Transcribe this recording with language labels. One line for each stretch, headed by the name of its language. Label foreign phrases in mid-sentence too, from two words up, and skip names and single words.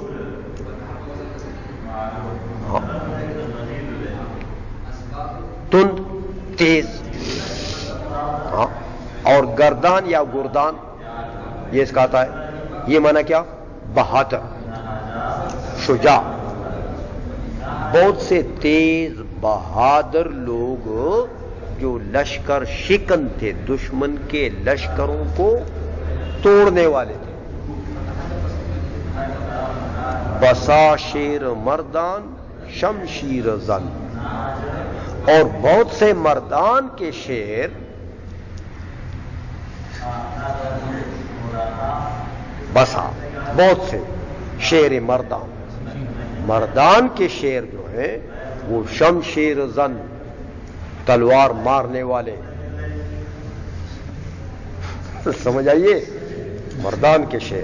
Urdu: ہاں تند تیز، ہاں اور گردان یا گردان یہ اس کا آتا ہے، یہ معنی کیا؟ بہادر، شجاع، بہت سے تیز بہادر لوگ جو لشکر شکن تھے، دشمن کے لشکروں کو توڑنے والے تھے۔
Persian: بسا شیر مردان شمشیر زن،
Urdu: اور بہت سے مردان کے شیر، بسا بہت سے
Persian: شیر مردان،
Urdu: مردان کے شیر جو ہیں وہ
Persian: شمشیر زن،
Urdu: تلوار مارنے والے، سمجھ آئیے، مردان کے شیر۔